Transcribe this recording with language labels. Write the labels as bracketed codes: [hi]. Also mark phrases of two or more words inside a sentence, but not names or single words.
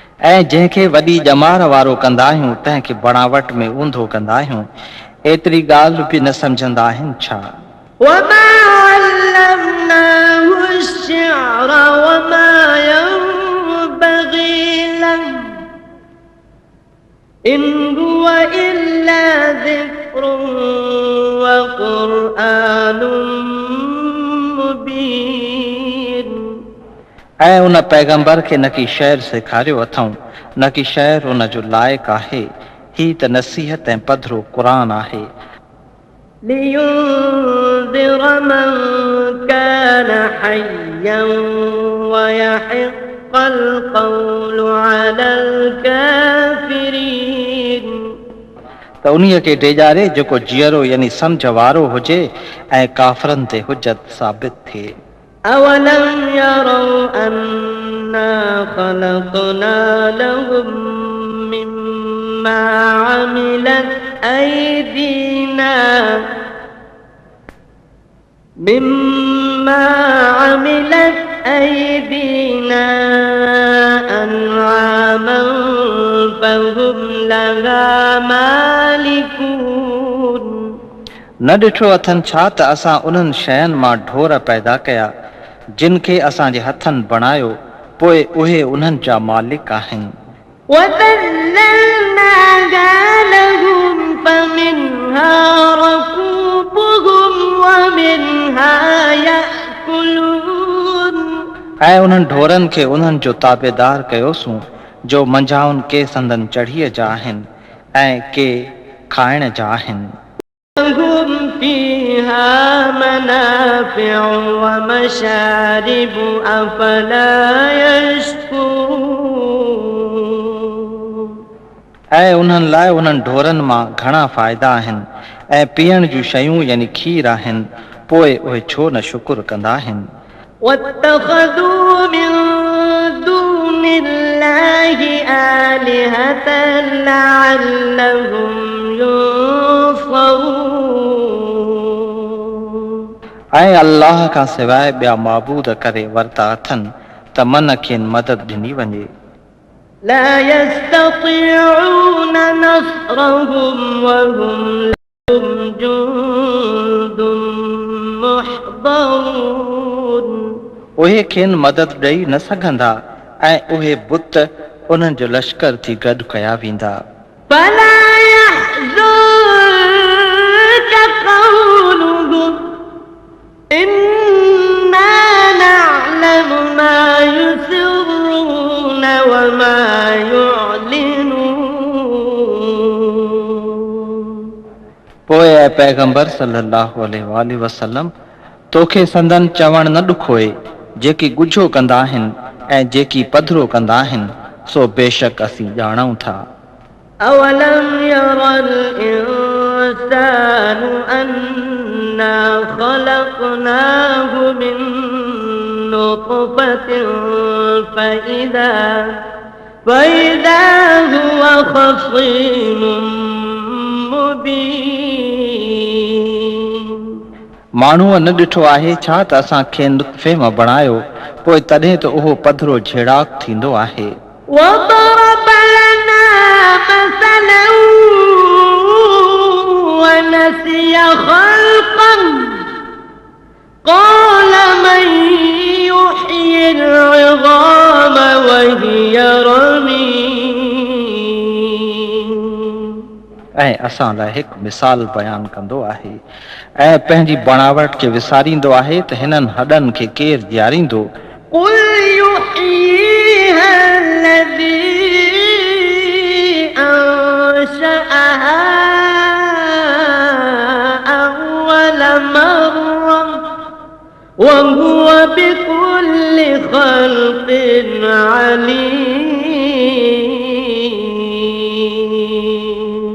[sd] ऐं जंहिंखे वॾी ॼमार वारो कंदा आहियूं तंहिंखे बणावट में ऊंधो कंदा आहियूं, एतिरी ॻाल्हि बि न सम्झंदा आहिनि छा? [ar] وما علمناه الشعر وما ينبغي له إن هو إلا ذكر وقرآن مبين. [sd] ऐं उन पैगंबर खे न की शहर सेखारियो अथऊं, न की शहर उन जो लाइक़ु आहे. ही त नसीहत ऐं पधरो क़ुरान आहे. [ar] لينذر من كان حيا ويحق القول على الكافرين. [sd] त उन्हीअ खे डेॼारे जेको जीअरो यानी सम्झ वारो हुजे ऐं काफ़रनि ते हुजत साबित थिए. [ar] أولم يروا أنا خلقنا لهم مما عملت أيدينا أنعاما فهم لها مالكون. [sd] न ॾिठो अथनि छा त असां उन्हनि शयुनि मां ढोर पैदा कया जिन खे असांजे हथनि बणायो, पोइ उहे उन्हनि जा मालिक आहिनि. [ar] وَذَلَّلْنَاهَا لَهُمْ فَمِنْهَا رَكُوبُهُمْ وَمِنْهَا يَأْكُلُونَ. [sd] ऐं उन्हनि ढोरनि खे उन्हनि जो ताबेदार कयोसूं जो मंझाउनि के संदन चढ़ीअ जा आहिनि ऐं के खाइण जा आहिनि. [ar] لهم فيها منافع ومشارب أفلا يشكرون. [sd] ऐं उन्हनि लाइ उन्हनि ढोरनि मां घणा फ़ाइदा आहिनि ऐं पीअण जूं शयूं यानी खीर आहिनि, पोइ उहे छो न शुकुर कंदा आहिनि. [ar] واتخذوا من دون الله آلهة لعلهم ينصرون. [sd] ऐं अल्लाह खां सवाइ ॿिया माबूद करे वरिता अथनि त मन खेनि मदद ॾिनी वञे. [ar] لا يستطيعون نصرهم وهم لهم جند محضرون. [sd] उहे खेनि मदद ॾेई न सघंदा ऐं उहे बुत उन्हनि जो लश्कर थी गॾु कया वेंदा. [ar] فلا يحزنك قولهم إنا نعلم ما يسرون وما يعلنون. [sd] पोइ ऐं पैगंबर [ar] صلى الله عليه وسلم [sd] तोखे संदन चवण न ॾुखोए, जेकी गुझो कंदा आहिनि ऐं जेकी पधरो कंदा आहिनि, सो बेशक असीं ॼाणूं था. [ar] أولم ير الإنسان أنا خلقناه من نطفة فإذا هو خصيم مبين. [sd] माण्हूअ न ॾिठो आहे छा त असां खेनि नुत्फ़े मां बणायो, पोइ तॾहिं त उहो पधरो झेड़ाक थींदो आहे. [ar] وضرب لنا مثلا ونسي خلقا قال من يحيي العظام وهي رميم. [sd] ऐं असां लाइ हिकु मिसाल बयानु कंदो आहे ऐं पंहिंजी बणावट खे विसारींदो आहे त हिननि हॾनि खे केरु ॾियारींदो. [ar] قل يحييها الذي أنشأها أول مرة وهو بكل خلق عليم.